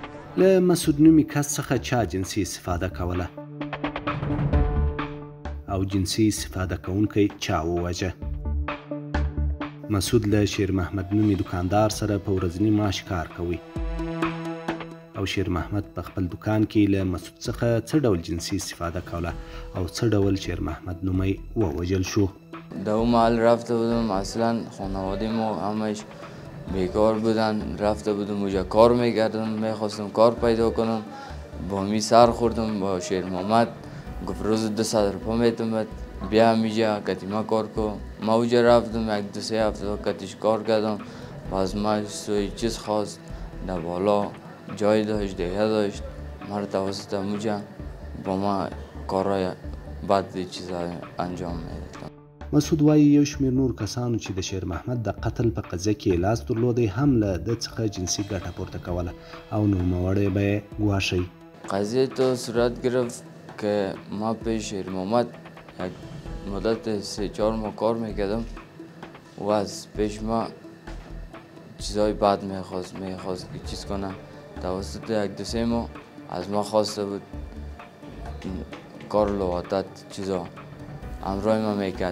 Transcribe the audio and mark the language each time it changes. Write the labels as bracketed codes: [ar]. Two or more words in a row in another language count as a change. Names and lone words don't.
[ps] له مسعود نومي کس څخه چا جنسي استفاده کوله او جنسي استفاده کوونکی چا وواژه. مسعود له شیر محمد نومي دکاندار سره په ورځني معاش کار کوي او شیر محمد په خپل دکان کې له مسعود څخه څه ډول جنسي استفاده کوله او څه ډول شیر محمد نومی ووژل شو. [fa] در اون محل رفته بودم، اصلا خانواده ما همش بیکار بودن، رفته بودم اونجا کار میکردم، میخواستم کار پیدا کنم، با می سر خوردم با شیر محمد، گفت روز 200 روپا میتونم بیا میجا کتیما کار کو. ما اونجا رفتم یک 2-3 هفته کتیش کار کردم، باز ما سوی چیز خواست در بالا جای داشت دیگه داشت، ما توسط اونجا با ما کارهای بد چیزا انجام میدادم. [ps] مسعود وایي یو شمېر نور کسانو چې د شیر محمد د قتل په قضیه کې لاس درلودی هم له ده څخه جنسي ګټه پورته کوله او نوموړی به یې ګواښی. [fa] قضیه تو صورت گرفت که ما پیش شیر محمد یک مدت 3-4 ماه کار میکردم و از پیش ما چیزای بد میخواست چیز کنم. توسط 1-2-3 ماه از ما خواسته بود کار لواطت چیزا همراه ما میکرد.